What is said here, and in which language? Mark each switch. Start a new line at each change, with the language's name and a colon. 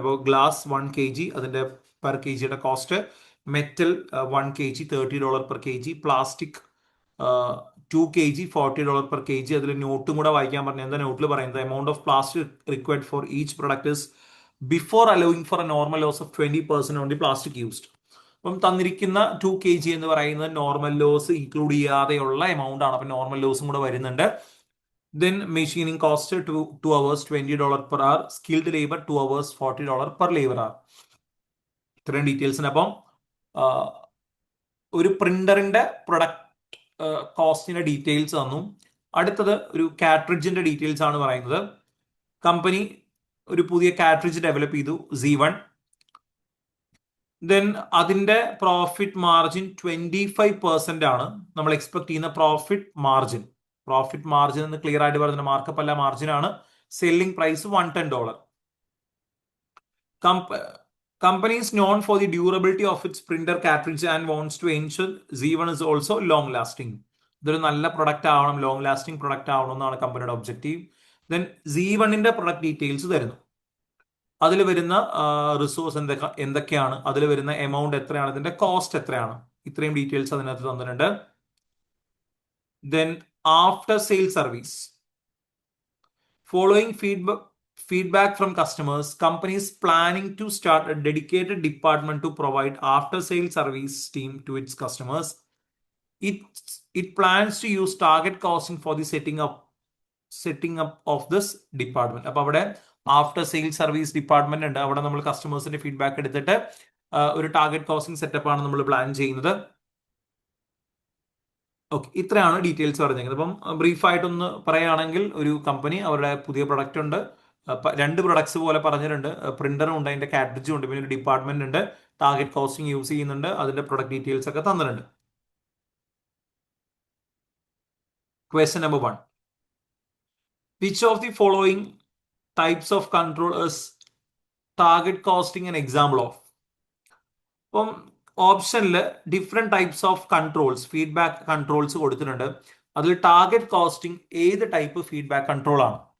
Malayalam: അപ്പോൾ glass 1 kg അതിന്റെ per K ജിയുടെ cost, metal 1 kg $30 per kg, plastic 2 kg $40 per kg. അതിൽ നോട്ടും കൂടെ വായിക്കാൻ പറഞ്ഞു. എന്താ നോട്ടിൽ പറയുന്നത്,
English: Amount of plastic required for each product is before allowing for a normal loss of 20% on the plastic used.
Malayalam: അപ്പം തന്നിരിക്കുന്ന 2 kg എന്ന് പറയുന്നത് നോർമൽ ലോസ് ഇൻക്ലൂഡ് ചെയ്യാതെയുള്ള എമൗണ്ട് ആണ്. അപ്പം നോർമൽ ലോസും കൂടെ വരുന്നുണ്ട്. Then machining cost 2 hours $20 per hour, skilled labour 2 hours $40 per labor hour. ഇത്രയും ഡീറ്റെയിൽസിന് അപ്പം ഒരു പ്രിന്ററിന്റെ പ്രൊഡക്റ്റ് കോസ്റ്റിന്റെ ഡീറ്റെയിൽസ് തന്നു. അടുത്തത് ഒരു കാട്രിഡ്ജിന്റെ ഡീറ്റെയിൽസ് ആണ് പറയുന്നത്. കമ്പനി ഒരു പുതിയ കാട്രിഡ്ജ് ഡെവലപ്പ് ചെയ്തു, Z1. ദെൻ അതിന്റെ പ്രോഫിറ്റ് മാർജിൻ 25% ആണ് നമ്മൾ എക്സ്പെക്ട് ചെയ്യുന്ന പ്രോഫിറ്റ് മാർജിൻ. പ്രോഫിറ്റ് മാർജിൻ എന്ന് ക്ലിയർ ആയിട്ട് പറയുന്നത് മാർക്കപ്പ് അല്ല, മാർജിൻ ആണ്. Selling price $110.
English: Company is known for the durability of its printer cartridge and wants to ensure Z1 is also long lasting.
Malayalam: ഇതൊരു നല്ല പ്രൊഡക്റ്റ് ആവണം, ലോങ് ലാസ്റ്റിംഗ് പ്രൊഡക്റ്റ് ആവണം എന്നാണ് കമ്പനിയുടെ ഒബ്ജക്റ്റീവ്. ദെൻ Z1ന്റെ പ്രൊഡക്റ്റ് ഡീറ്റെയിൽസ് തരുന്നു. അതിൽ വരുന്ന റിസോഴ്സ് എന്തൊക്കെയാണ്, അതിൽ വരുന്ന എമൗണ്ട് എത്രയാണ്, ഇതിന്റെ കോസ്റ്റ് എത്രയാണ്. ഇത്രയും ഡീറ്റെയിൽസ് അതിനകത്ത് തന്നിട്ടുണ്ട്.
English: Then after sale service, following feedback from customers, companies planning to start a dedicated department to provide after sale service team to its customers. it it plans to use target costing for the setting up of this department.
Malayalam: അപ്പോൾ അവിടെ after sale service department ഉണ്ട്. അവിടെ നമ്മൾ കസ്റ്റമേഴ്സിന്റെ feedback എടുത്തിട്ട് ഒരു target costing setup ആണ് നമ്മൾ plan ചെയ്യുന്നത്. ഓക്കെ, ഇത്രയാണ് ഡീറ്റെയിൽസ് പറഞ്ഞിരിക്കുന്നത്. അപ്പം ബ്രീഫായിട്ടൊന്ന് പറയുകയാണെങ്കിൽ, ഒരു കമ്പനി അവരുടെ പുതിയ പ്രൊഡക്റ്റ് ഉണ്ട്, രണ്ട് പ്രൊഡക്ട്സ് പോലെ പറഞ്ഞിട്ടുണ്ട്, പ്രിന്ററും ഉണ്ട്, അതിന്റെ കാറ്ററിജും ഉണ്ട്, പിന്നെ ഒരു ഡിപ്പാർട്ട്മെന്റ് ഉണ്ട്, ടാർഗറ്റ് കോസ്റ്റിംഗ് യൂസ് ചെയ്യുന്നുണ്ട്, അതിന്റെ പ്രൊഡക്റ്റ് ഡീറ്റെയിൽസ് ഒക്കെ തന്നിട്ടുണ്ട്.
English: Question number 1. Which of the following types of control is target costing an example of?
Malayalam: അപ്പം ഓപ്ഷനിൽ different types of controls, feedback controls കൊടുത്തിട്ടുണ്ട്. അതിൽ ടാർഗറ്റ് കോസ്റ്റിംഗ് ഏത് ടൈപ്പ് ഫീഡ്ബാക്ക് കൺട്രോൾ ആണ്?